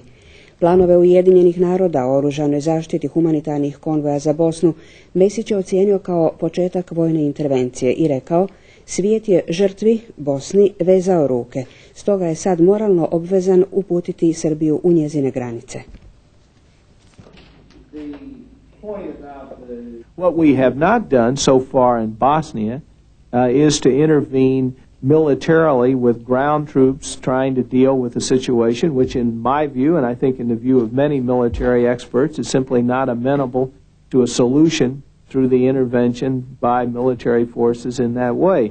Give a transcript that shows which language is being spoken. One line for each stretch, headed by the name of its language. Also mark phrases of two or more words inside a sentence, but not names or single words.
Croatian: Planove Ujedinjenih naroda o oružanoj zaštiti humanitarnih konvoja za Bosnu Mesić je ocijenio kao početak vojne intervencije i rekao: svijet je žrtvi Bosni vezao ruke, stoga je sad moralno obvezan uputiti Srbiju u njezine granice.
English: What we have not done so far in Bosnia is to intervene militarily with ground troops trying to deal with the situation, which in my view, and I think in the view of many military experts, is simply not amenable to a solution through the intervention by military forces in that way.